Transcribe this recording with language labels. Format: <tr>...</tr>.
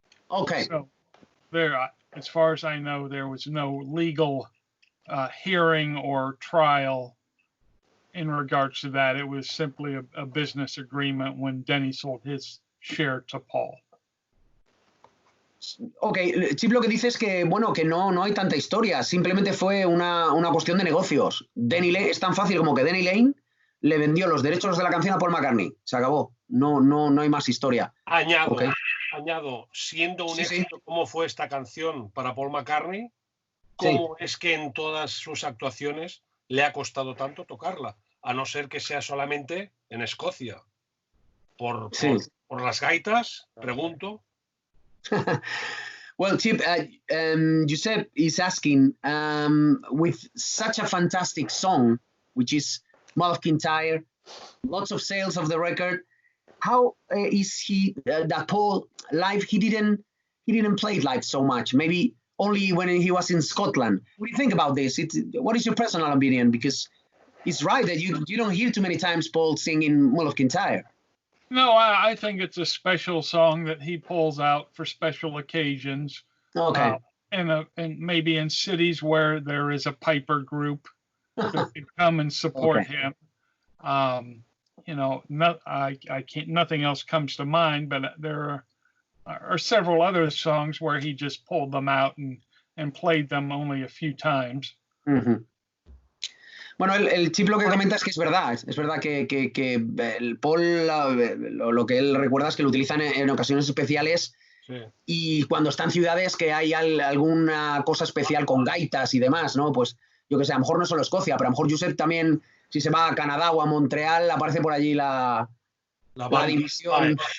<en>Okay. So there, as far as I know, there was no legal hearing or trial in regards to that. It was simply a business agreement when Denny sold his share to Paul.</en> <es>Ok, Chip lo que dice es que, bueno, que no hay tanta historia, simplemente fue una cuestión de negocios. Denny Laine, es tan fácil como que Denny Laine le vendió los derechos de la canción a Paul McCartney. Se acabó. No hay más historia. Añado, siendo un éxito como fue esta canción para Paul McCartney, ¿cómo es que en todas sus actuaciones le ha costado tanto tocarla? A no ser que sea solamente en Escocia. Por las gaitas, pregunto.</es> <en>Well, Chip, Josep is asking, with such a fantastic song, which is Mall of Kintyre, lots of sales of the record, how is he that Paul live? He didn't play it live so much. Maybe only when he was in Scotland. What do you think about this? What is your personal opinion? Because it's right that you don't hear too many times Paul singing Mall of Kintyre. No, I think it's a special song that he pulls out for special occasions. Okay. And maybe in cities where there is a piper group that can come and support him. you know, I can't, nothing else comes to mind, but there are several other songs where he just pulled them out and played them only a few times. Ujú.</en> <es>Bueno, el Chip lo que comenta es que es verdad que el Paul lo que él recuerda es que lo utilizan en ocasiones especiales. Sí. Y cuando está en ciudades que hay alguna cosa especial con gaitas y demás, ¿no? Pues yo que sé, a lo mejor no solo Escocia, pero a lo mejor Josep también, si se va a Canadá o a Montreal, aparece por allí la división.</es>